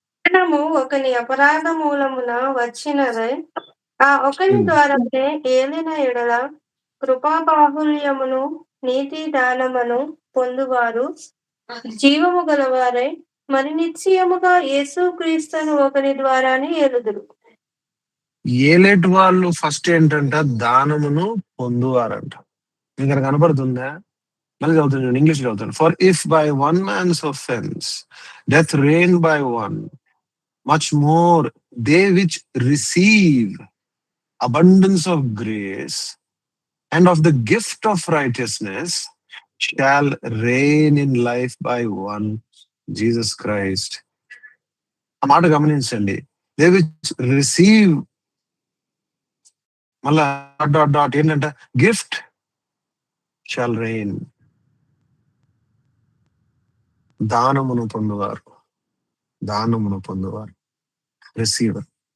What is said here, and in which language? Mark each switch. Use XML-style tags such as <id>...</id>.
<te>మరణము ఒకని అపరాధ మూలమున వచ్చినదై ఆ ఒకని ద్వారానే ఏలిన ఎడల కృపా బాహుల్యమును నీతి దానమును పొందువారు జీవము గలవారై మరి నిశ్చయముగా యేసుక్రీస్తును ఒకని ద్వారానే ఏలుదురు. ఏలేటి వాళ్ళు ఫస్ట్ ఏంటంట, దానమును పొందువారంట. మీకు అక్కడ కనపడుతుందా? మళ్ళీ చదువుతాను, ఇంగ్లీష్ చదువుతాను.</te> <en>For if by one man's offense death reign by one, much more they which receive abundance of grace and of the gift of righteousness shall reign in life by one, Jesus Christ.</en> <te>ఆ మాట గమనించండి.</te> <en>they which receive,</en> <te>మళ్ళా dot dot ఏంటంట,</te> <en>gift shall reign,</en> <te>దానమును పొందువారు, దానమును పొందువారు, receiver.</te>